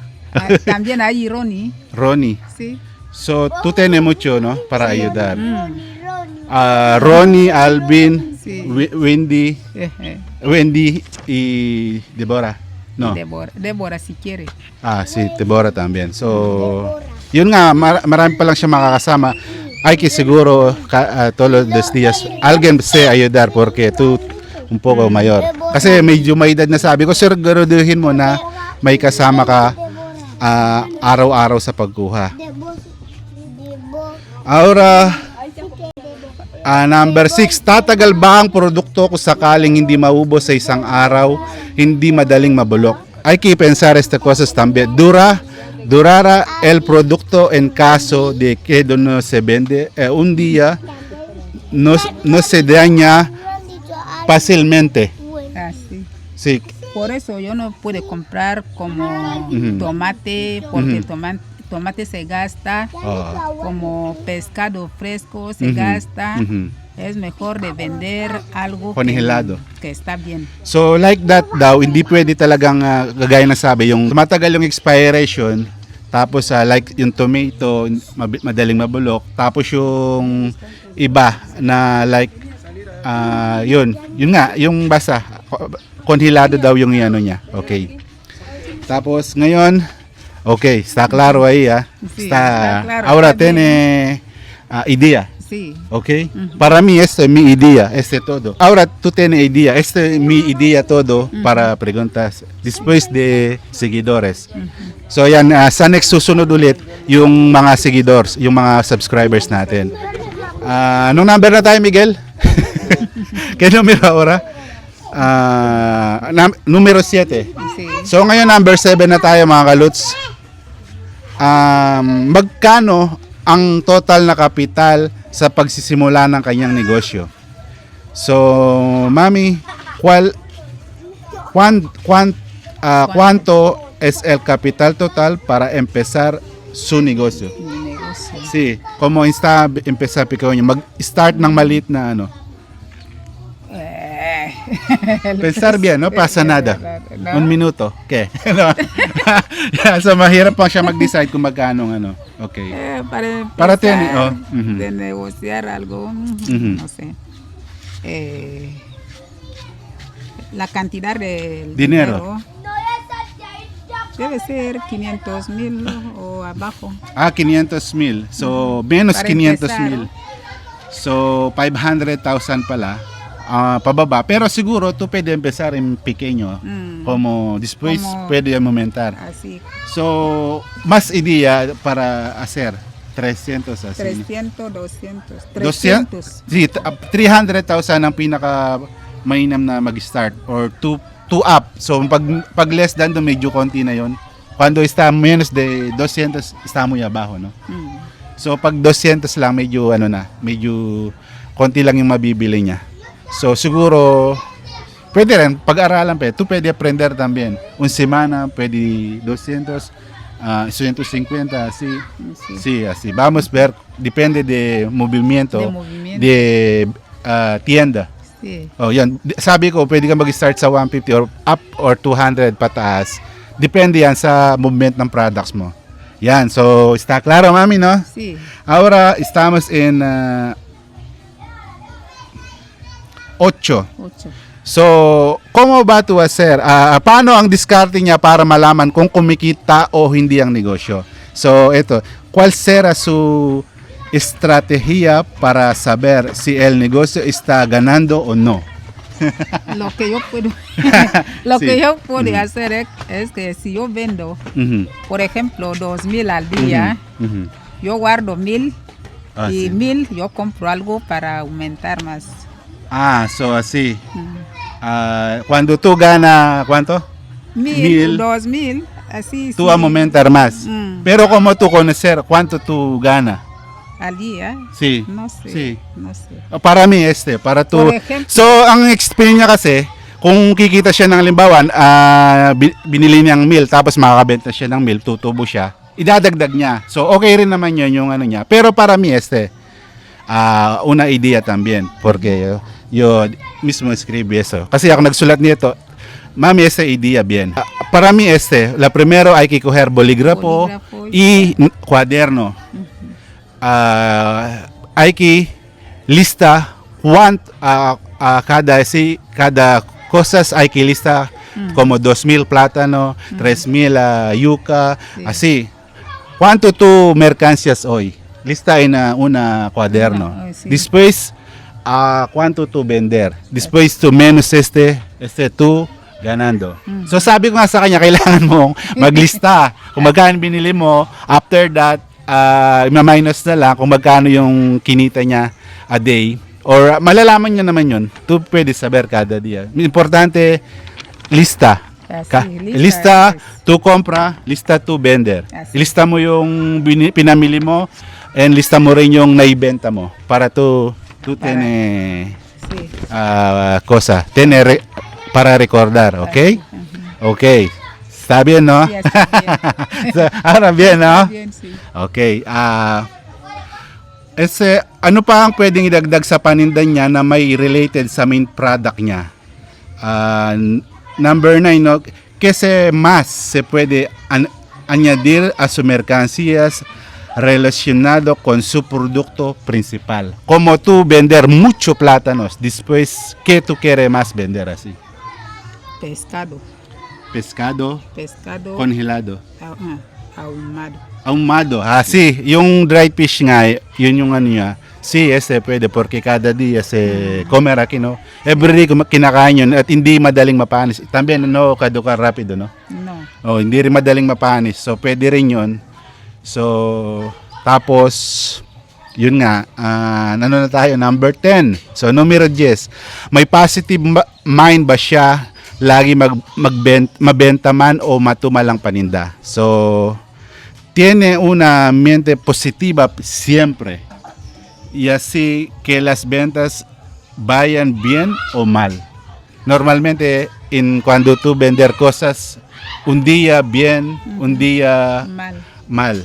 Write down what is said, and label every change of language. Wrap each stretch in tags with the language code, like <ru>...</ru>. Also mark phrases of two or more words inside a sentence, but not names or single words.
<es>También hay Ronnie. Ronnie. Sí. So, tú tienes mucho, ¿no? Para ayudar. Mm. Ronnie, Alvin, Sí. Wendy, Eje. Wendy y Deborah. No. Débora si quiere. Sí, Deborah también.</es> <tl>So, yun nga, marami pa lang siya makakasama.</tl> <es>Hay que seguro todos los días alguien se ayudar porque tú un poco mayor.</es> <tl>Kasi medyo may edad na sabi ko, siguraduhin mo na may kasama ka araw-araw sa pagkuha. Ahora, number 6, tatagal ba ang produkto kung sakaling hindi maubos sa isang araw, hindi madaling mabulok?</tl> <es>Hay que pensar estas cosas también. Durará el producto en caso de que no se vende un día, no se daña fácilmente. Así. Sí. Por eso yo no puedo comprar como Ujú. tomate, porque Ujú. tomate se gasta, como pescado fresco se Ujú. gasta. Ujú. Es mejor de vender algo Congelado. que está bien.</es> <tl>So</tl> <en>like that</en> <tl>daw, hindi pwede talagang gagaya na sabi, yung matagal yung expiration, tapos like yung tomato, madaling mabulok, tapos yung iba na like, yun nga, yung basa, konhelado daw yung ano niya. Okay. Tapos ngayon,</tl> <es>okay, está claro ahí, Sí, está claro, ahora está bien. tiene idea. Sí. Ok, para mí esto es mi idea, todo. Ahora tú tienes idea, es mi idea todo para preguntas después de seguidores.</es> <tl>So yan, sa next susunod ulit yung mga seguidors, yung mga subscribers natin. Anong number na tayo, Miguel?</tl> <es>Kaya numero ahora? Numero 7. Sí.</es> <tl>So ngayon number 7 na tayo mga kaluts. Magkano ang total na kapital sa pagsisimula ng kanyang negosyo?</tl> <es>So, Mami, ¿cuánto es el capital total para empezar su negocio? Mi negocio. Sí, como está empezar pequeño,</es> <tl>mag-start ng maliit na ano.</tl> <es>Pensar bien, no pasa nada. No. Un minuto. ¿Qué? No.</es> <tl>Yeah, so mahirap pa siya mag-decide kung magkano ano. Okay.</tl> <es>Para Para empezar ujú. de negociar algo, Ujú. no sé. La cantidad de Dinero. debe ser 500,000 o abajo. 500,000. So, menos Para 500,000.</es> <tl>So, 500,000 pala. Pababa. Pero siguro,</tl> <es>tú pwede empezar en pequeño. Como después Como- pwede aumentar. Así, So, más idea para hacer 300 así. 300, 200, 200? 300.</es> <tl>Sí, 300,000 ang pinaka mainam na mag-start or 2 up. So pag less than do medyo konti na yon.</tl> <es>Cuando está menos de 200 está muy abajo, no?</es> <tl>So pag 200 lang medyo medyo konti lang yung mabibili niya. So siguro pwede rin pag-aralan pa.</tl> <es>Tu pwede aprender también. Un semana pwede 200 150 así. Sí. Sí, así. Vamos a ver, depende de movimiento, De movimiento. de tienda. Sí.</es> <tl>Oh, yan. Sabi ko, pwede ka mag-start sa 150</tl> <en>or up</en> <tl>or 200 pataas. Depende yan sa movement ng products mo.</tl> <es>Yan, so está claro, mami, no? Sí. Ahora estamos en 8. 8. So, ¿cómo va tu hacer?</es> <tl>Paano ang diskarte niya para malaman kung kumikita o hindi ang negosyo? So, ito,</tl> <es>¿cuál será su estrategia para saber si el negocio está ganando o no? Lo que yo puedo, lo Sí. que yo puedo hacer es que si yo vendo, Ujú, por ejemplo, 2,000 al día, ujú. yo guardo 1,000 Ah, y sí. 1,000 yo compro algo para aumentar más. So así. Mm. Cuando tú gana, ¿cuánto? 1,000, 1,000. 2,000, así. Tú sí, vas a aumentar más. Mm. Pero como tú conocer, ¿cuánto tú gana? al día, Sí. no sé, Sí. no sé. Para mí, para tu... Por ejemplo,</es> <tl>So, ang experience niya kasi, kung kikita siya ng limbawan, binili niyang meal, tapos makakabenta siya ng meal, tutubo siya, idadagdag niya. So, okay rin naman yun yung ano niya.</tl> <es>Pero para mí, una idea también, porque yo mismo escribí eso.</es> <tl>Kasi ako nagsulat nito, mami,</tl> <es>esa idea bien. Para mí, la primero hay que coger bolígrafo Bolígrafo y cuaderno. Hay que lista cada cosas hay que lista como 2,000 plátano, 3,000 yuca, Sí. así. ¿Cuánto tú mercancías hoy? Lista en una cuaderno. Sí. Después, ¿cuánto tú vender? Después tú menos tú ganando.</es> <tl>So sabi ko nga sa kanya, kailangan mong maglista kung magkano binili mo.</tl> <en>After that,</en> <tl>ma-minus na lang kung magkano yung kinita niya a day. Or malalaman niya naman yun.</tl> <es>Tu pwede saber kada dia. Importante, lista. Así, Lista, tu compra, lista tu vender. Así.</es> <tl>Ilista mo yung pinamili mo and lista mo rin yung naibenta mo</tl> <es>para tu tiene sí. cosa, para recordar, ¿ok? Ujú. Ok. Está bien, ¿no? Sí, está bien. Ahora bien, ¿no? Está bien, sí. Okay.</es> <tl>Ano pa ang pwedeng idagdag sa paninda niya na may related sa main product niya? Number 9,</tl> <es>¿no? ¿Qué más se puede añadir a sus mercancías relacionado con su producto principal? Como tú vender mucho plátanos, después, ¿qué tú quieres más vender así? Pescado. Pescado Pescado congelado. ahumado. Ahumado. Sí,</es> <tl>yung</tl> <en>dried fish</en> <tl>nga, yun yung ano niya.</tl> <es>Sí, pwede porque cada día se comer aquí, no?</es> <en>Every day</en> <tl>kinakain yun at hindi madaling mapanis.</tl> <es>También, no, kaduka rapido, no? No.</es> <tl>Oh, hindi rin madaling mapanis. So, pwede rin yun. So, tapos, yun nga, ano na tayo, number 10.</tl> <es>So, numero 10.</es> <tl>May positive mind ba siya lagi mabenta man o matumalang paninda?</tl> <es>So, tiene una mente positiva siempre. Y así que las ventas vayan bien o mal. Normalmente, cuando tú vender cosas, un día bien, un día mal.</es>